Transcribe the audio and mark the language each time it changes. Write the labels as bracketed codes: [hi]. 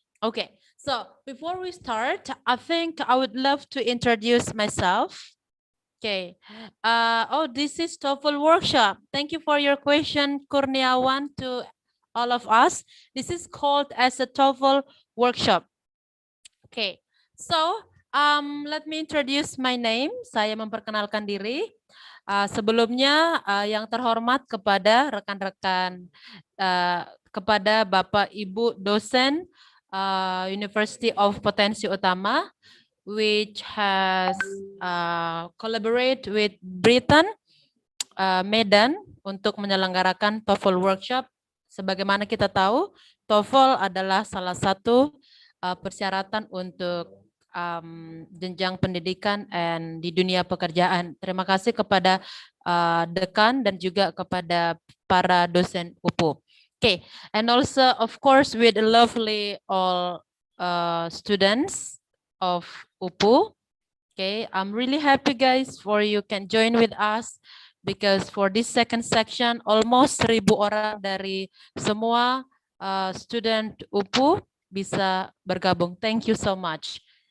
[en] Okay, so before we start, I think I would love to introduce myself. Okay. Oh, this is TOEFL workshop. Thank you for your question, Kurniawan, to all of us. This is called as a TOEFL workshop. Okay. So, let me introduce my name. [id] Saya memperkenalkan diri. Sebelumnya, yang terhormat kepada rekan-rekan, kepada Bapak Ibu dosen University of Potensi Utama, [en] which has collaborate with Briton, Medan, [id] untuk menyelenggarakan TOEFL workshop. Sebagaimana kita tahu, TOEFL adalah salah satu persyaratan untuk jenjang pendidikan dan di dunia pekerjaan. Terima kasih kepada dekan dan juga kepada para dosen UPU. [en] Okay, and also of course with the lovely all students of UPU. Okay, I'm really happy, guys, for you can join with us because for this second section almost 1.000 [id] orang dari semua student UPU bisa bergabung. [en] Thank you so much.